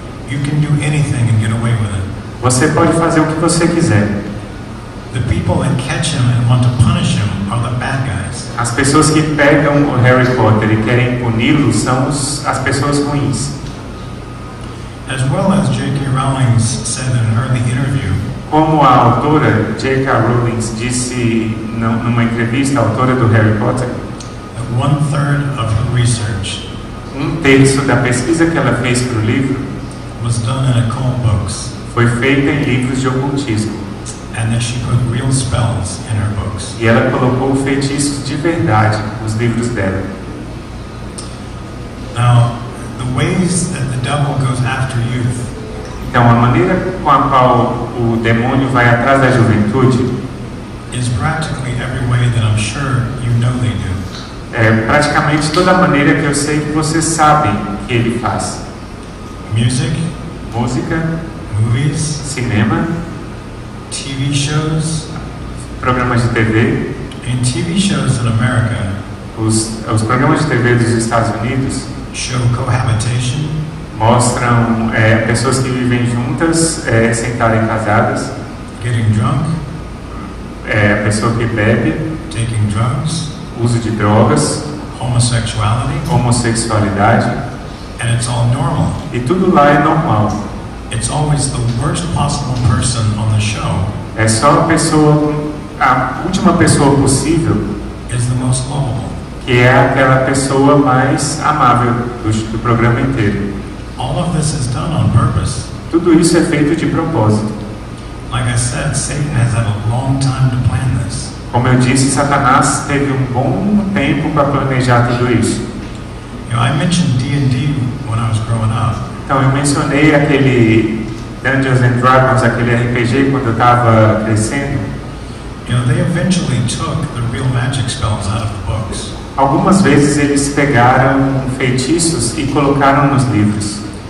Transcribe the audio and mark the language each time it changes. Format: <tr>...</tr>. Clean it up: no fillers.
<en>You can do anything and get away with it.</en> <pt>Você pode fazer o que você quiser.</pt> <en>The people that catch him and want to punish him are the bad guys.</en> <pt>As pessoas que pegam o Harry Potter e querem puni-lo são as pessoas ruins.</pt> <en>As well as J.K. Rowling said in an early interview,</en> <pt>Como a autora J.K. Rowling disse numa entrevista, a autora do Harry Potter,</pt> <en>1/3 of her research,</en> <pt>1/3 da pesquisa que ela fez para o livro</pt> <en>was done in occult books,</en> <pt>foi feita em livros de ocultismo.</pt> <en>and that she put real spells in her books.</en> <pt>E ela colocou feitiços de verdade nos livros dela.</pt> <en>Now, the ways that the devil goes after youth</en> <pt>Então, a maneira com a qual o demônio vai atrás da juventude</pt> <en>is practically every way that I'm sure you know they do.</en> <pt>é praticamente toda a maneira que eu sei que vocês sabem que ele faz.</pt> <en>Music,</en> <pt>Música,</pt> <en>movies,</en> <pt>cinema,</pt> <en>TV shows,</en> <pt>programas de TV.</pt> <en>and TV shows in America</en> <pt>Os programas de TV dos Estados Unidos</pt> <en>show cohabitation,</en> <pt>mostram pessoas que vivem juntas sem estarem casadas,</pt> <en>getting drunk,</en> <pt>a pessoa que bebe,</pt> <en>taking drugs,</en> <pt>uso de drogas,</pt> <en>homosexuality,</en> <pt>homossexualidade,</pt> <en>and it's all normal.</en> <pt>e tudo lá é normal.</pt> <en>It's always the worst possible person on the show</en> <pt>É só a última pessoa possível</pt> <en>is the most lovable.</en> <pt>que é aquela pessoa mais amável do programa inteiro.</pt> <en>All of this is done on purpose.</en> <pt>Tudo isso é feito de propósito.</pt> <en>Like I said, Satan has had a long time to plan this.</en> <pt>Como eu disse, Satanás teve um bom tempo para planejar tudo isso.</pt> <en>You know, I mentioned D&D when I was growing up.</en> <pt>Então, eu mencionei aquele Dungeons and Dragons, aquele RPG, quando eu estava crescendo.</pt> <en>You know, they eventually took the real magic spells out of the books.</en> <pt>Algumas vezes eles pegaram feitiços e colocaram nos livros.</pt>